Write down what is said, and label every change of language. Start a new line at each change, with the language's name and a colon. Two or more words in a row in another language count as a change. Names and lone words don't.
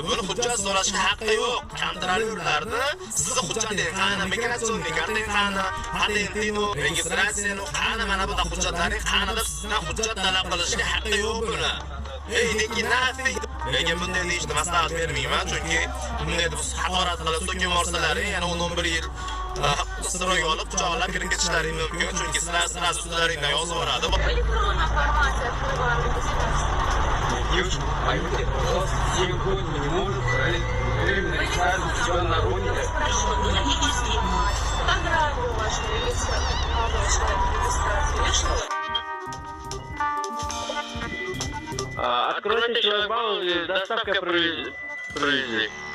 Uzbek: Buni hujjat so'rashga haqqi yo'q. Kontrolyorlarni sizni hujjating qani, migratsion karting qani, patenting, registratsiyang qani, mana bu hujjatlaring qani deb sizdan hujjat talab qilishga haqqi yo'q buni. Lekin nafi. Lekin bunday deyishni maslahat bermayman, chunki bunday deb haqorat qilib so'kin borsalaring, yana 11 yil isroga olib quchoqlab kirib ketishlaring mumkin, chunki sizlar ustlaringdan yozib yuboradi.
Russian: Электронная формация открываем. Девушка, поймите, пожалуйста, 7 год мы не можем временно регистрировать себя на родине. Хорошо, не ищите. Фотографию вашу регистрацию. Молодой человек, регистрацию. Откройте шлагбаум, доставка провези.